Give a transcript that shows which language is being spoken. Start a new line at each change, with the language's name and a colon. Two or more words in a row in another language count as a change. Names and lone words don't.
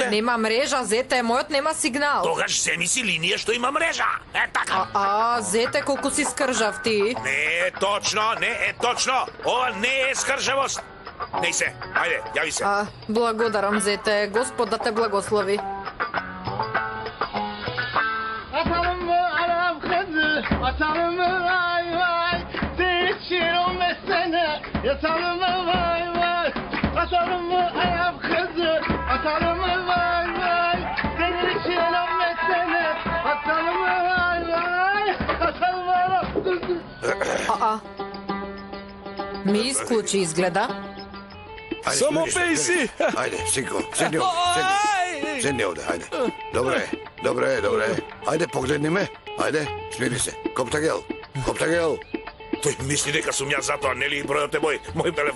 Macedonian: Нема мрежа, зете, мојот нема сигнал. Тогаш земи си линија што има мрежа. Така. Зете, колку си скржав ти. Не е точно. Ова не е скржавост. Не се, ајде, јави се. Благодарам, зете. Господ да те благослови.
Turkish: Atalım mı Arap kızı? Atalım mı vay vay? Değişir 15 sene. Yatalım mı vay vay? Atalım mı Arap kızı? Atalım mı vay vay? Değişir 15 sene. Atalım mı vay vay? Atalım mı Arap kızı?
Macedonian: Ми исклучи изгледа. Само пејси. Ајде, синко, седи. седни овде, ајде. Добре. Ајде, погледни ме. Ајде, смири се. Коптагел. Тој мисли дека сум јас затоа, нели бројот е мој телефон.